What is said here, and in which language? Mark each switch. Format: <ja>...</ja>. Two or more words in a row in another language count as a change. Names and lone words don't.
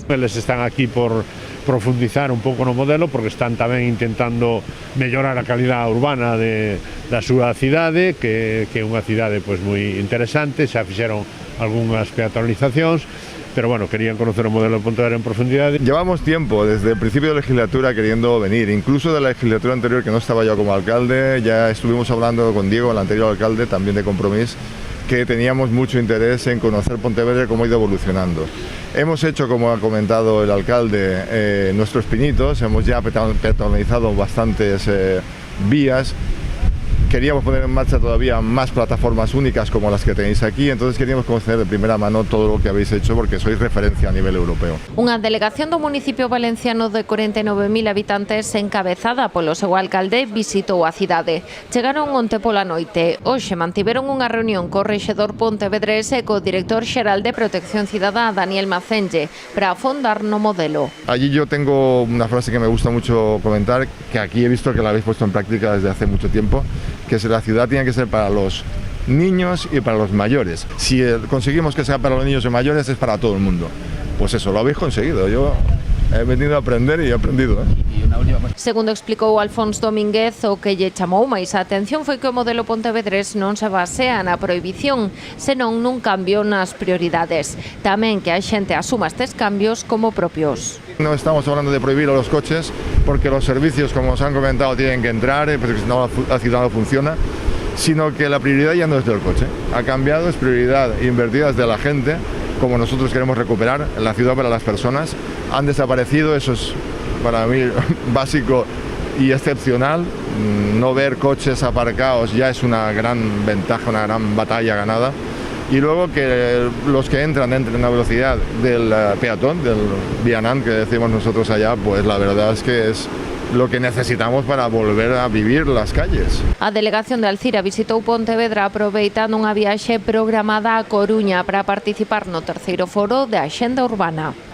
<gl>Eles están aquí por profundizar un pouco no modelo porque están tamén intentando mellorar a calidade urbana da súa cidade, que é unha cidade pois moi interesante, xa fixeron algunhas peatonalizacións, pero bueno, querían conocer o modelo de Pontevedra en profundidade.</gl> <es>Llevamos tiempo, desde el principio de legislatura, queriendo venir, incluso de la legislatura anterior que no estaba yo como alcalde, ya estuvimos hablando con Diego, el anterior alcalde, también de Compromís, que teníamos mucho interés en conocer Pontevedra y cómo ha ido evolucionando. Hemos hecho, como ha comentado el alcalde, nuestros pinitos, hemos ya peatonalizado bastantes vías. Queríamos poner en marcha todavía más plataformas únicas como las que tenéis aquí, entonces queríamos conocer de primera mano todo lo que habéis hecho porque sois referencia a nivel europeo.</es> <gl>Unha delegación do municipio valenciano de 49.000 habitantes encabezada polo seu alcalde visitou a cidade. Chegaron onte pola noite. Hoxe mantiveron unha reunión co rexedor pontevedrés e co director xeral de Protección Cidadá, Daniel Macenge, para afondar no modelo.</gl> <es>Allí yo tengo una frase que me gusta mucho comentar, que aquí he visto que la habéis puesto en práctica desde hace mucho tiempo, que la ciudad tiene que ser para los niños y para los mayores. Si conseguimos que sea para los niños y mayores, es para todo el mundo. Pues eso, lo habéis conseguido. Yo he venido a aprender y he aprendido.</es> <gl>Segundo explicou Alfonso Domínguez, o que lle chamou máis a atención foi que o modelo pontevedrés non se basea na prohibición, senón nun cambio nas prioridades. Tamén que a xente asuma estes cambios como propios.</gl> <es>No estamos hablando de prohibir a los coches porque los servicios, como os han comentado, tienen que entrar, porque si no la ciudad no funciona, sino que la prioridad ya no es del coche. Ha cambiado, es prioridad invertida desde la gente, como nosotros queremos recuperar la ciudad para las personas. Han desaparecido, eso es para mí básico y excepcional. No ver coches aparcados ya es una gran ventaja, una gran batalla ganada. Y luego que los que entren a la velocidad del peatón, del vianant que decimos nosotros allá, pues la verdad es que es lo que necesitamos para volver a vivir las calles.</es> <gl>A delegación de Alcira visitou Pontevedra aproveitando unha viaxe programada a Coruña para participar no terceiro foro de Axenda Urbana.</gl>